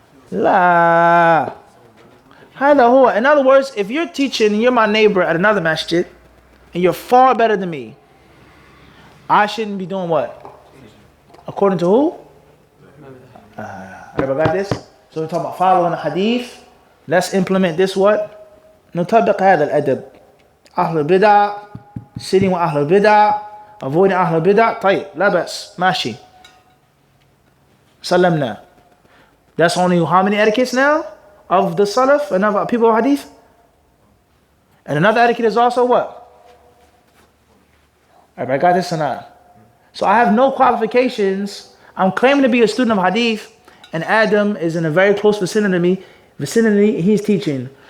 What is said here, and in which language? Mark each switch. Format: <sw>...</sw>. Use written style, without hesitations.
<en>La. In other words, if you're teaching and you're my neighbor at another masjid, and you're far better than me, I shouldn't be doing what? According to who? Everybody got this? So we're talking about following the hadith. Let's implement this what?</en> <ar>نطبق هذا الأدب. أهل البدع,</ar> <en>sitting with</en> <ar>أهل البدع,</ar> <en>avoiding</en> <ar>أهل البدع. طيب, لا بأس, ماشي. سلمنا.</ar> <en>That's only how many etiquettes now? Of the Salaf and of people of hadith? And another etiquette is also what? Everybody got this or not? So I have no qualifications. I'm claiming to be a student of hadith, and Adam is in a very close vicinity. He's teaching.</en>